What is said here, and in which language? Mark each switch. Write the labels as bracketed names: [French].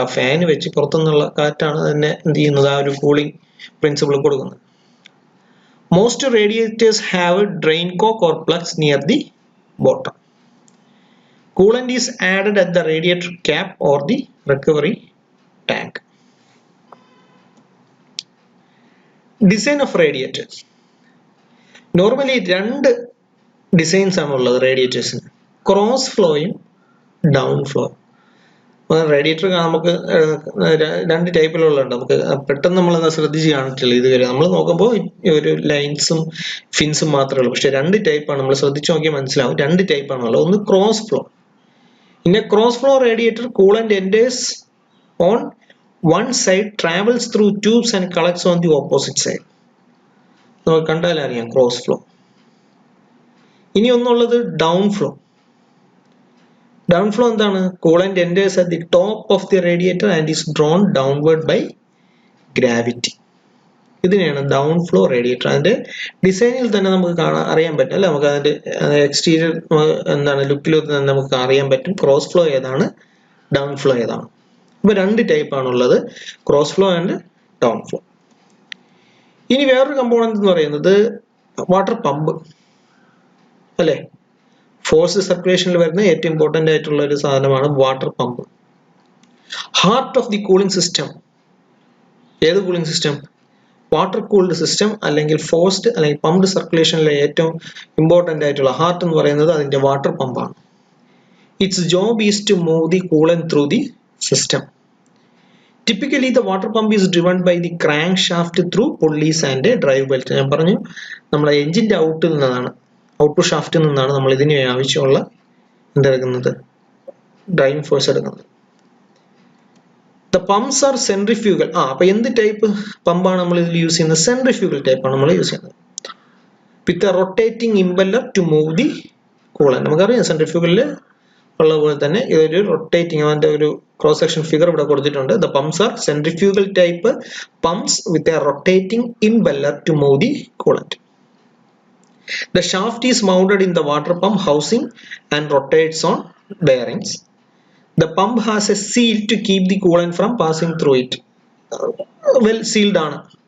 [Malayalam] ആ ഫാൻ വെച്ച് പുറത്തുനിന്നുള്ള കാറ്റാണ് തന്നെ എന്ത് ചെയ്യുന്നത്, ആ ഒരു കൂളിംഗ് പ്രിൻസിപ്പിൾ കൊടുക്കുന്നത്. [English] Most radiators have a drain cock or plugs near the bottom. Coolant is added at the radiator cap or the recovery tank. Design of radiators. [Malayalam] Normally രണ്ട് ഡിസൈൻസ് ആണ് ഉള്ളത് റേഡിയേറ്റേഴ്സിന്, ക്രോസ് ഫ്ലോയും ഡൗൺ ഫ്ലോ. റേഡിയേറ്റർ നമുക്ക് രണ്ട് ടൈപ്പിലുള്ളതുണ്ട്. നമുക്ക് പെട്ടെന്ന് നമ്മളെന്താ ശ്രദ്ധിച്ച് കാണിച്ചില്ല ഇതുവരെ. നമ്മൾ നോക്കുമ്പോൾ ഒരു ലൈൻസും ഫിൻസും മാത്രമേ ഉള്ളൂ. പക്ഷെ രണ്ട് ടൈപ്പാണ്. നമ്മൾ ശ്രദ്ധിച്ച് നോക്കിയാൽ മനസ്സിലാവും രണ്ട് ടൈപ്പാണുള്ളത്. ഒന്ന് cross flow. [English] In a cross flow radiator coolant enters on one side, travels through tubes and collects on the opposite side. [Malayalam] നമുക്ക് കണ്ടാൽ അറിയാം ക്രോസ് ഫ്ലോ. ഇനി ഒന്നുള്ളത് ഡൗൺ ഫ്ലോ. ഡൗൺ ഫ്ലോ എന്താണ്? [English] Coolant enters at the top of the radiator and is drawn downward by gravity. [Malayalam] ഇതിനെയാണ് down flow radiator. അതിന്റെ ഡിസൈനിൽ തന്നെ നമുക്ക് അറിയാൻ പറ്റും അല്ലെ? നമുക്ക് അതിന്റെ എക്സ്റ്റീരിയർ ലുക്കിൽ തന്നെ നമുക്ക് അറിയാൻ പറ്റും ക്രോസ് ഫ്ലോ ഏതാണ്, ഡൗൺ ഫ്ലോ ഏതാണ്. അപ്പൊ രണ്ട് ടൈപ്പാണുള്ളത്, [English] Cross flow and down flow. [Malayalam] ഇനി വേറൊരു കമ്പോണന്റ് എന്ന് പറയുന്നത് വാട്ടർ പമ്പ് അല്ലെ? ഫോഴ്സ് സർക്കുലേഷനിൽ വരുന്ന ഏറ്റവും ഇമ്പോർട്ടന്റ് ആയിട്ടുള്ള ഒരു സാധനമാണ് water pump. [English] Heart of the cooling system. ഏത് cooling system? [Malayalam] Water cooled system അല്ലെങ്കിൽ ഫോഴ്സ്ഡ് അല്ലെങ്കിൽ പമ്പ്ഡ് സർക്കുലേഷനിലെ ഏറ്റവും ഇമ്പോർട്ടൻ്റ് ആയിട്ടുള്ള ഹാർട്ട് എന്ന് പറയുന്നത് അതിൻ്റെ water പമ്പാണ്. [English] Its job is to move the coolant through the system. Typically, the water pump is driven by the crankshaft through pulleys and a drive belt. [Malayalam] ഞാൻ പറഞ്ഞു നമ്മുടെ എഞ്ചിൻ്റെ ഔട്ട്പുട്ട് ഷാഫ്റ്റിൽ നിന്നാണ് നമ്മൾ ഇതിന് ആവശ്യമുള്ള എന്തെടുക്കുന്നത്, ഡ്രൈവിംഗ് ഫോഴ്സ് എടുക്കുന്നത്. [English] The pumps are centrifugal. [Malayalam] അപ്പോൾ എന്ത് ടൈപ്പ് പമ്പാണ് നമ്മൾ ഇതിൽ യൂസ് ചെയ്യുന്നത്? സെൻട്രിഫ്യൂഗൽ ടൈപ്പാണ് നമ്മൾ യൂസ് ചെയ്യുന്നത്. [English] With a rotating impeller to move the coolant. [Malayalam] നമുക്കറിയാം സെൻട്രിഫ്യൂഗലിൽ ഉള്ള പോലെ തന്നെ ഇതൊരു റൊട്ടേറ്റിംഗ്, അതിൻ്റെ ഒരു ക്രോസ് സെക്ഷൻ ഫിഗർ ഇവിടെ കൊടുത്തിട്ടുണ്ട്. [English] The pumps are centrifugal type pumps with a rotating impeller to move the coolant. The shaft is mounted in the water pump housing and rotates on bearings. The pump has a seal to keep the coolant from passing through it. Well sealed ആണ്.